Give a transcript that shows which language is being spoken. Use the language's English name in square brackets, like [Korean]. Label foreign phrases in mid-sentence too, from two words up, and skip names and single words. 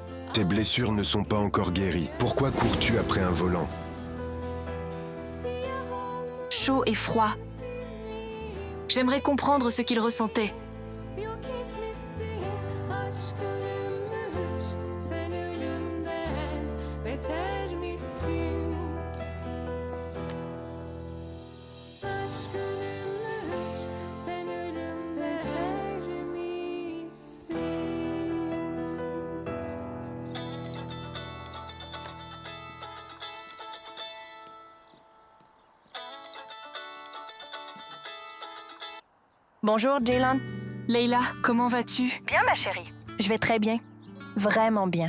[French] Tes blessures ne sont pas encore guéries. Pourquoi cours-tu après un volant? Chaud et froid. J'aimerais comprendre ce qu'il ressentait. [Turkish] Yok etmişsin aşk ölümmüş. Sen ölümden beter misin? Aşk ölümmüş. Sen ölümden beter misin? [French] Bonjour, Jaylan. Leila, comment vas-tu? Bien, ma chérie. Je vais très bien. Vraiment bien.